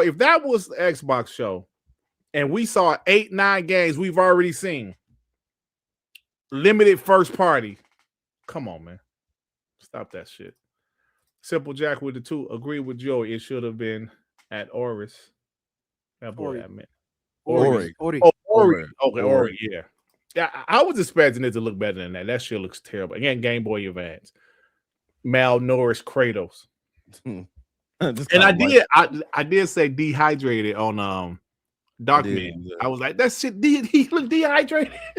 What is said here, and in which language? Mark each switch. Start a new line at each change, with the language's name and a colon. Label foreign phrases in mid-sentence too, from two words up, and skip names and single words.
English: If that was the Xbox show and we saw 8-9 games we've already seen, limited first party. Come on, man. Stop that shit. Simple Jack with the 2. Agree with Joey. It should have been at Oris. That boy, Ori. I meant. Ori. Ori. Oh, Ori. Ori. Okay, Ori. Yeah. Yeah, I was expecting it to look better than that. That shit looks terrible. Again, Game Boy Advance. Malnourished Kratos. And I did say dehydrated on Darkman. I was like, that shit he look dehydrated.